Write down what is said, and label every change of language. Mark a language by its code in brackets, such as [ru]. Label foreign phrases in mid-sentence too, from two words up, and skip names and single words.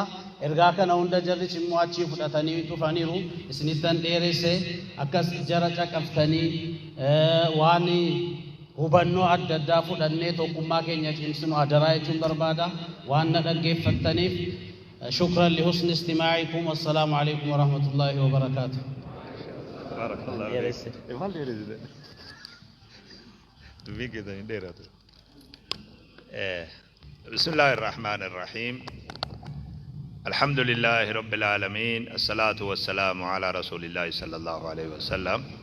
[om] Ergaa kana hunda jarris immoo achii fudhatanii dhufaniiru. Isinittan dheeresse akkas jara caqaftanii waan hubannoo adda addaa fudhannee tokkummaa keenya cimsinu adaraa jechuun barbaada. Waan na dhaggeeffattaniif [ar] شكرا لحسن استماعكم. والسلام عليكم ورحمة الله وبركاته. بسم الله الرحمن الرحيم. الحمد لله رب العالمين. الصلاة والسلام على رسول الله صلى الله عليه وسلم.